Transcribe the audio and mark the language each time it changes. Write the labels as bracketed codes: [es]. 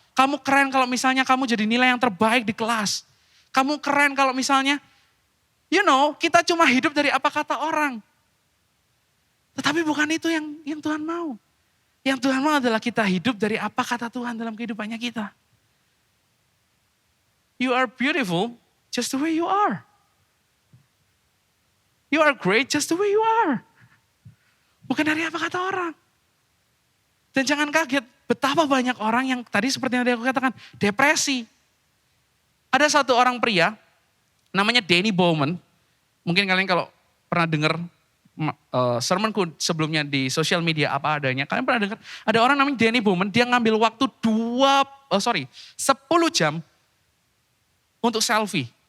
[id] Kamu keren kalau misalnya kamu jadi nilai yang terbaik di kelas. Kamu keren kalau misalnya, kita cuma hidup dari apa kata orang. Tetapi bukan itu yang Tuhan mau. Yang Tuhan mau adalah kita hidup dari apa kata Tuhan dalam kehidupannya kita. [en] You are beautiful just the way you are. You are great just the way you are. [id] Bukan dari apa kata orang. Dan jangan kaget betapa banyak orang yang tadi seperti yang tadi aku katakan, depresi. Ada satu orang pria, namanya Danny Bowman. Mungkin kalian kalau pernah dengar sermonku sebelumnya di sosial media apa adanya, kalian pernah dengar ada orang namanya Danny Bowman, dia ngambil waktu 10 jam untuk selfie.